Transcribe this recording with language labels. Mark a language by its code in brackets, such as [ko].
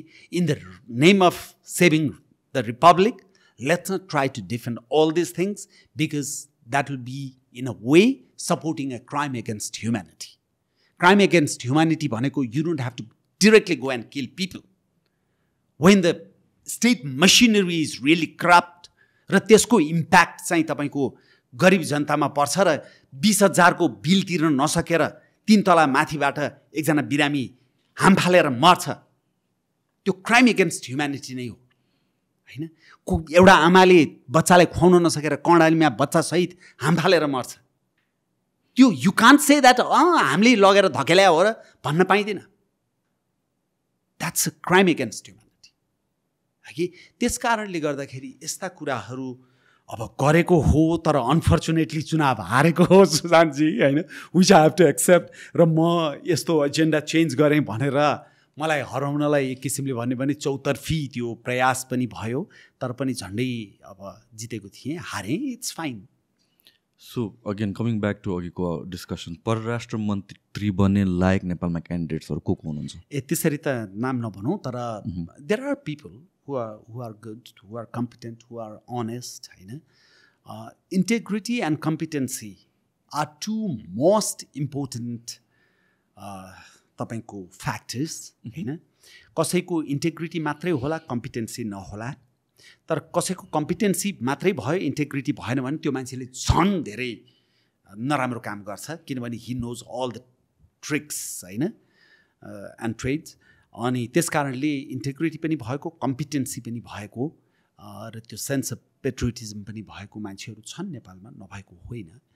[en] In the name of saving the republic, let's not try to defend all these things, because that will be, in a way, supporting a crime against humanity. Crime against humanity bhaneko, you don't have to directly go and kill people. When the state machinery is really corrupt, [ne] र त्यसको impact चाहिँ तपाईको गरिब जनतामा पर्छ र 20,000 को bill तिर्न नसकेर 3 तला माथिबाट एकजना बिरामी हाम फालेर मर्छ, त्यो क्राइम एगेन्स्ट ह्युम्यानिटी नै हो हैन? एउटा आमाले बच्चालाई खुवाउन नसकेर कर्णालीमा बच्चा सहित हाम फालेर मर्छ, त्यो [en] you can't say that [ne] हामीले लगेर धकेल्या हो र भन्न पाइदैन। [en] That's a crime against humanity है। [ne] त्यसकारणले गर्दाखेरि यस्ता कुराहरू अब गरेको हो, तर अनफर्चुनेटली चुनाव हारेको हो सुशान्तजी हैन, [en] Which I have to accept. [ne] र म यस्तो एजेन्डा चेन्ज गरेँ भनेर मलाई हराउनलाई एक किसिमले भन्यो भने चौतर्फी त्यो प्रयास पनि भयो, तर पनि झन्डै अब जितेको थिएँ, हारेँ, [en] It's fine. So again coming back to [ne] अघिको डिस्कसन, परराष्ट्र मन्त्री बन्ने लायक नेपालमा क्यान्डिडेट्सहरू को हुनुहुन्छ? त्यसरी त नाम नभनौँ, तर [en] There are people who are good, who are competent, who are honest, होइन? Integrity and competency are two most important [ne] तपाईको फ्याक्टर्स होइन? कसैको इन्टेग्रिटी मात्रै होला, कम्पिटेन्सी नहोला, तर कसैको कम्पिटेन्सी मात्रै भयो, इन्टेग्रिटी भएन भने त्यो मान्छेले झन् धेरै नराम्रो काम गर्छ, किनभने [en] he knows all the tricks [ne] होइन [en] And trades. [ne] अनि त्यस कारणले इन्टेग्रिटी पनि भएको, कम्पिटेन्सी पनि भएको र त्यो सेन्स अफ पेट्रियोटिजम पनि भएको मान्छेहरू छन् नेपालमा, नभएको होइन।